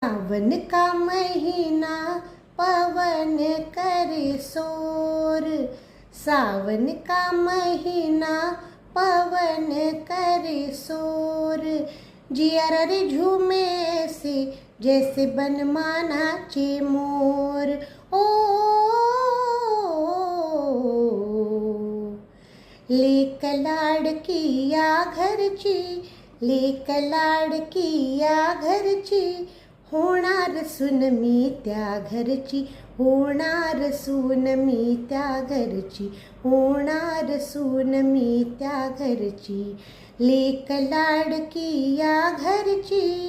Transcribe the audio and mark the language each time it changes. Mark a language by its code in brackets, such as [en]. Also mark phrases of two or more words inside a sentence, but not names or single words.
[hi] सावन का महीना पवन करे शोर, सावन का महीना पवन करे शोर, जियर रे झूमे से जैसे बनमाना चे मोर। [mr] ओ लेक लाडकी या घरची, लेक लाडकी या घरची, होणार सून मी त्या घरची, होणार सून मी त्या घरची, होणार सून मी त्या घरची, लेक लाडकी या घरची।